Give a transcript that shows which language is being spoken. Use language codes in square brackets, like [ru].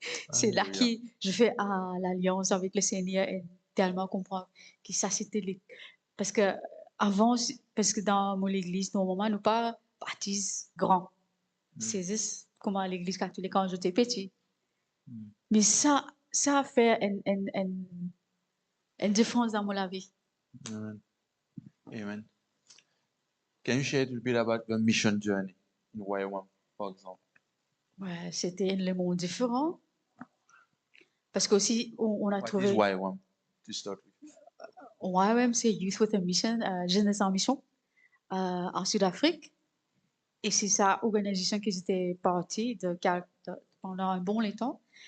[fr] C'est là que je fais l'alliance avec le Seigneur et tellement comprendre que ça c'était parce que avant, parce que dans mon église, normalement, nous pas baptise grand. C'est juste comme à l'église catholique quand j'étais petit. Mais ça a fait une différence dans mon vie. Amen. Amen. [en] Can you share a little bit about your mission journey in YWAM, for example? [fr] Ouais, c'était un monde différent. Parce qu'aussi, on a [en] What [fr] trouvé. [en] is YWAM to start with? [fr] YWAM, c'est Youth with a Mission, Jeunesse en Mission, en Sud-Afrique. Et c'est sa organisation qui était partie pendant un bon temps.